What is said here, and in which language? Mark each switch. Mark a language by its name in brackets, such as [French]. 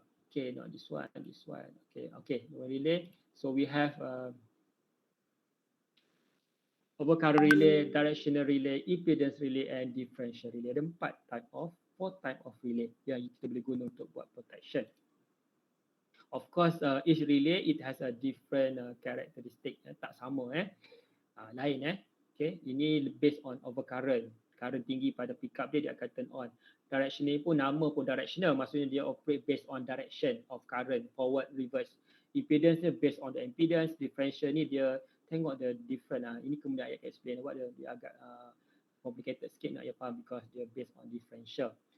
[English] Okay, not this one, this one. Okay, relay. So we have overcurrent relay, directional relay, impedance relay, and differential relay. [Malay] Ada 4 [English] type of relay [Malay] yang kita boleh guna untuk buat protection. [English] Of course, each relay it has a different characteristic. [Malay] Tak sama lain. Okay, ini [English] based on overcurrent. [Malay] Current tinggi pada pickup dia akan turn on. [English] Directional [Malay] pun nama pun [English] directional, maksudnya dia operate based on direction of current, forward, reverse. Impedance dia based on the impedance. Differential ni [Malay] dia tengok [English] the different. [Malay] Ini kemudian I explain what dia agak complicated sikit nak faham because dia based on differential.